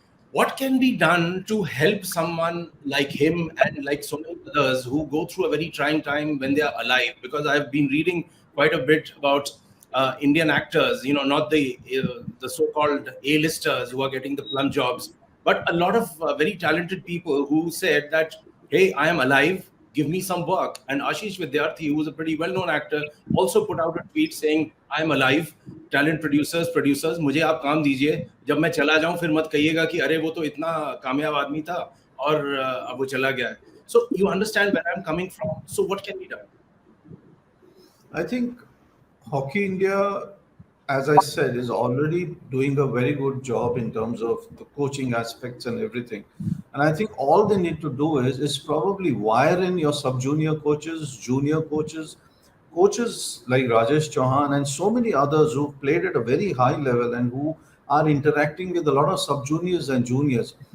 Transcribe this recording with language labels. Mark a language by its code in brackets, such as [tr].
[en] What can be done to help someone like him and like so many others who go through a very trying time when they are alive? Because I've been reading quite a bit about Indian actors, not the so-called A-listers who are getting the plum jobs, but a lot of very talented people who said that, hey, I am alive, give me some work. And Ashish Vidyarthi, who is a pretty well-known actor, also put out a tweet saying, I am alive, talent producers, [hi] मुझे आप काम दीजिए, जब मैं चला जाऊं फिर मत कहिएगा कि अरे वो तो इतना कामयाब आदमी था और अब वो चला गया है. [en] So you understand where I'm coming from. So what can be done? I think Hockey India, as I said, is already doing a very good job in terms of the coaching aspects and everything. And I think all they need to do is probably wire in your sub-junior coaches, junior coaches, coaches like Rajesh Chauhan and so many others who played at a very high level and who are interacting with a lot of sub-juniors and juniors.